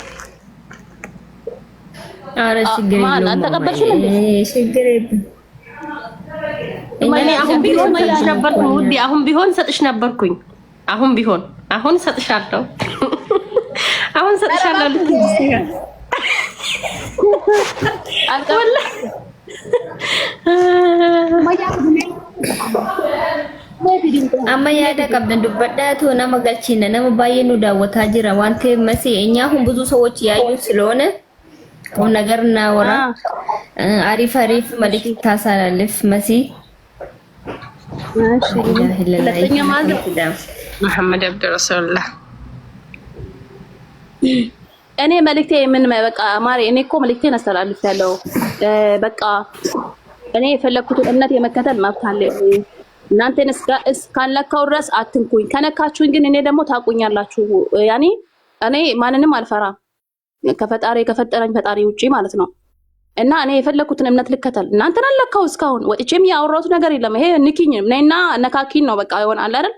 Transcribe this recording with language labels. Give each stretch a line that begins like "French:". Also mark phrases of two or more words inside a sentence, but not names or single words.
Amharic: አረ ችግር የለውም አንተ ተቀበልሽ እንዴ? ችግር የለውም። እኔ አሁን ቢሆን ሰጥሽ ነበርኩኝ ውዴ፣ አሁን ቢሆን ሰጥሽ ነበርኩኝ። አሁን ሰጥሻለሁ። አሁን ሰጥሻለሁ ልትይኝ
Oromo: amma yaada qabdan dubbadhaatu nama galchina nama baay'ee nu daawwataa jira waan ta'eef masi
Amharic: እኛ አሁን ብዙ ሰዎች ያዩ ስለሆነ ቁም ነገር እናወራ አሪፍ መልእክት ታሳላልፍ መሲ ሁለተኛ መሐመድ አብዱ ረሱላህ እኔ መልእክቴ ምን በቃ ማሪ እኔ እኮ መልእክቴን አስተላልፌያለሁ። በቃ እኔ የፈለኩትን እምነት የመከተል መብት አለኝ። እናንተን እስካለካው ድረስ አትንኩኝ። ከነካችሁኝ ግን እኔ ደግሞ ታቁኛላችሁ። ያኔ እኔ ማንንም አልፈራም ከፈጣሪ ከፈጠረኝ ፈጣሪ ውጪ ማለት ነው። እና እኔ የፈለኩትን እምነት ልከተል። እናንተን አለካው እስካሁን ወጥቼም ያወራሁት ነገር የለም። ይሄ ንኪኝ ነይና ነካኪን ነው በቃ ይሆናል አይደል?